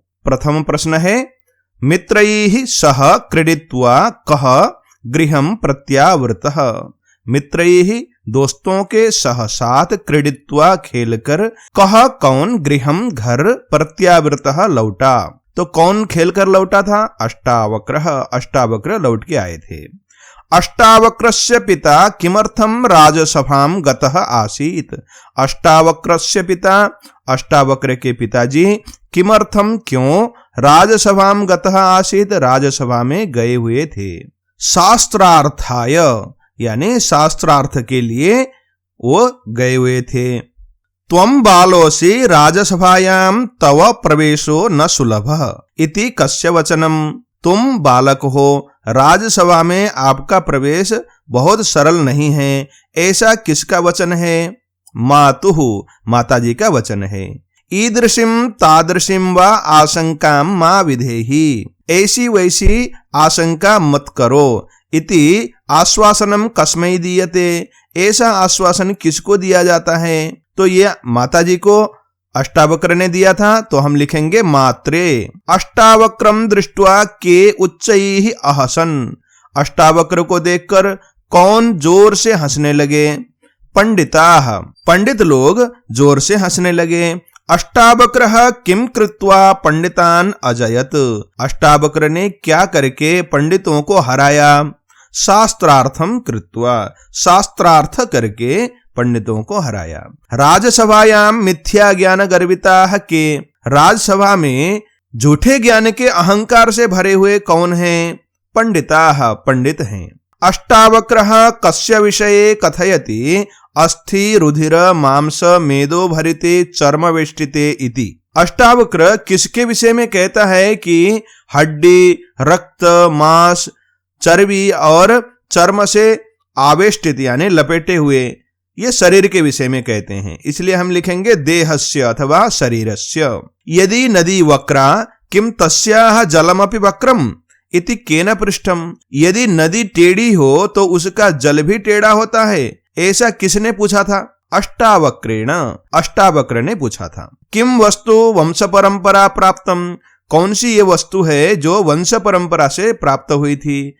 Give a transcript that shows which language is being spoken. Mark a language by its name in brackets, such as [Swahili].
[Hindi] प्रथम प्रश्न है [Sanskrit] मित्रैः सह क्रीडित्वा कः गृहं प्रत्यावर्तः। [Hindi] मित्रैः दोस्तों के सह साथ क्रीडित्वा खेलकर कः कौन गृहं घर प्रत्यावर्तः लौटा। तो कौन खेलकर लौटा था? अष्टावक्रः। अष्टावक्र लौट के आए थे। [Sanskrit] अष्टावक्रस्य पिता किमर्थं राजसभां गतः आसीत्। अष्टावक्रस्य पिता, [Hindi] अष्टावक्र के पिताजी किमर्थं क्यों [Sanskrit] राजसभां गतः आसीत्, [Hindi] राजसभा में गए हुए थे। शास्त्रार्थाय यानी शास्त्रार्थ के लिए वो गए हुए थे। [Sanskrit] त्वं बालोऽसि राजसभायां तव प्रवेशो न सुलभः इति कस्य वचनम्। [Hindi] तुम बालक हो, राजसभा में आपका प्रवेश बहुत सरल नहीं है, ऐसा किसका वचन है? मातुः, माताजी का वचन है। [Sanskrit] ईदृशीं तादृशीं वा आशंकां मा विधेहि, [Hindi] ऐसी वैसी आशंका मत करो। [Sanskrit] इति आश्वासनम कस्मै दीयते, [Hindi] ऐसा आश्वासन किसको दिया जाता है? तो ये माताजी को अष्टावक्र ने दिया था, तो हम लिखेंगे मात्रे। [Sanskrit] अष्टावक्रम दृष्ट्वा के उच्चैः अहसन। [Hindi] अष्टावक्र को देखकर कौन जोर से हंसने लगे? पंडिताः, पंडित लोग जोर से हंसने लगे। [Sanskrit] अष्टावक्रः किम कृत्वा पंडितान अजयत। [Hindi] अष्टावक्र ने क्या करके पंडितों को हराया? [Sanskrit] शास्त्रार्थम कृत्वा, [Hindi] शास्त्रार्थ करके पंडितों को हराया। [Sanskrit] राजसभायां मिथ्या ज्ञान गर्विताः के। [Hindi] राजसभा में झूठे ज्ञान के अहंकार से भरे हुए कौन हैं? पंडिताः, पंडित हैं। [Sanskrit] अष्टावक्रः कस्य विषये कथयति अस्थि रुधिर मांस मेदो भरिते चर्म वेष्टिते इति। [Hindi] अष्टावक्र किसके विषय में कहता है कि हड्डी, रक्त, मांस, चर्बी और चर्म से आवेष्टित यानी लपेटे हुए, ये शरीर के विषय में कहते हैं। इसलिए हम लिखेंगे देहस्य अथवा शरीरस्य। [Sanskrit] यदि नदी वक्रा किम तस्याः जलमपि वक्रम इति केन पृष्ठम। [Hindi] यदि नदी टेढ़ी हो तो उसका जल भी टेढ़ा होता है, ऐसा किसने पूछा था? [Sanskrit] अष्टावक्रेण, [Hindi] अष्टावक्र ने पूछा था। [Sanskrit] किम वस्तु वंश परंपरा प्राप्तम। [Hindi] कौन सी ये वस्तु है जो वंश परंपरा से प्राप्त हुई थी?